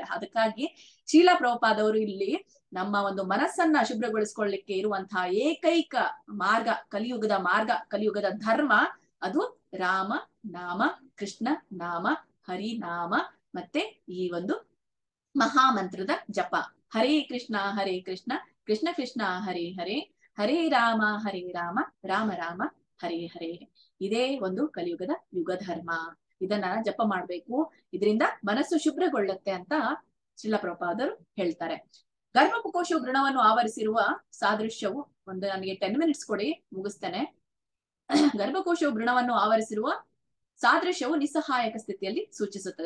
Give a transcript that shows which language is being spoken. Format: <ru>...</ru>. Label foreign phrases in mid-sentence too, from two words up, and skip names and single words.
<kn>ಅದಕ್ಕಾಗಿ ಶ್ರೀಲ ಪ್ರಭುಪಾದವರು ಇಲ್ಲಿ ನಮ್ಮ ಒಂದು ಮನಸ್ಸನ್ನ ಶುಭ್ರಗೊಳಿಸ್ಕೊಳ್ಳಿಕ್ಕೆ ಇರುವಂತಹ ಏಕೈಕ ಮಾರ್ಗ, ಕಲಿಯುಗದ ಧರ್ಮ, ಅದು ರಾಮ ನಾಮ, ಕೃಷ್ಣ ನಾಮ, ಹರಿನಾಮ, ಮತ್ತೆ ಈ ಒಂದು ಮಹಾಮಂತ್ರದ ಜಪ.</kn> <sa>ಹರೇ ಕೃಷ್ಣ ಕೃಷ್ಣ ಕೃಷ್ಣ ಹರೇ ಹರೇ, ಹರೇ ರಾಮ ರಾಮ ರಾಮ ಹರೇ ಹರೇ.</sa> <kn>ಇದೇ ಒಂದು ಕಲಿಯುಗದ ಯುಗ ಧರ್ಮ. ಇದನ್ನ ಜಪ ಮಾಡ್ಬೇಕು, ಇದರಿಂದ ಮನಸ್ಸು ಶುಭ್ರಗೊಳ್ಳುತ್ತೆ ಅಂತ ಶ್ರೀಲ ಪ್ರಭುಪಾದರು ಹೇಳ್ತಾರೆ. ಗರ್ಭಕೋಶ ವೃಣವನ್ನು ಆವರಿಸಿರುವ ಸಾದೃಶ್ಯವು, ನನಗೆ 10 minutes ಕೊಡಿ, ಮುಗಿಸ್ತೇನೆ. ಗರ್ಭಕೋಶ ವೃಣವನ್ನು ಆವರಿಸಿರುವ ಸಾದೃಶ್ಯವು ನಿಸ್ಸಹಾಯಕ ಸ್ಥಿತಿಯಲ್ಲಿ ಸೂಚಿಸುತ್ತದೆ.</kn>